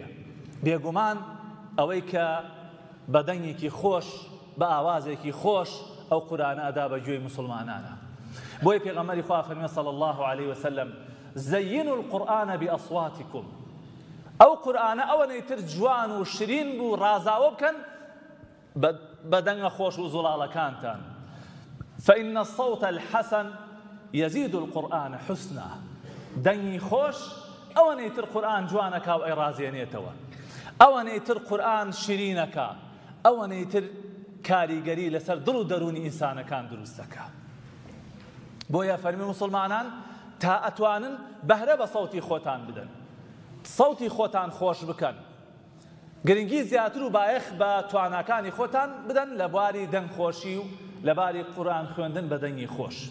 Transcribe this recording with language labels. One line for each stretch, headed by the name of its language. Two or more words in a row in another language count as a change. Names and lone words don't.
Central Kurdish: بێگومان ئەوەی کە بە دەنگێکی خۆش، بە ئاوازێکی خۆش ئەو قورئانە ئەدا بە گوێی موسڵمانانە. بۆی پێغەمبەری خوا فەرمێ
Arabic: صلی الله علیه وسلم زەینوا القورئان بأصواتکم.
Central Kurdish: ئەو قورئانە ئەوە نەیتر جوان و شرین بوو ڕازاوە بکەن بە دەنگە خۆش و زوڵاڵەکانتان.
Arabic: فإن الصوت الحسن يزيد القرآن حسنا.
Central Kurdish: دەنگی خۆش ئەوە نەیتر قورئان جوانەکا و ئەیڕازێنێتەوە، ئەوە نەیتر قورئان شیرینەکە، ئەوە نەیتر کاریگەری لەسەر دڵ و دەرونی ئینسانەکان دروستەکە. بۆیە فەرمی موسڵمانان تا ئەتوانن بەهرە بە سەوتی خۆتان بدەن، سەوتی خۆتان خۆش بکەن، گرنگی زیاتر و بایەخ بە تواناکانی خۆتان بدەن لە بواری دەنگخۆشی و لە باری قورئان خوێندن بە دەنگی خۆش.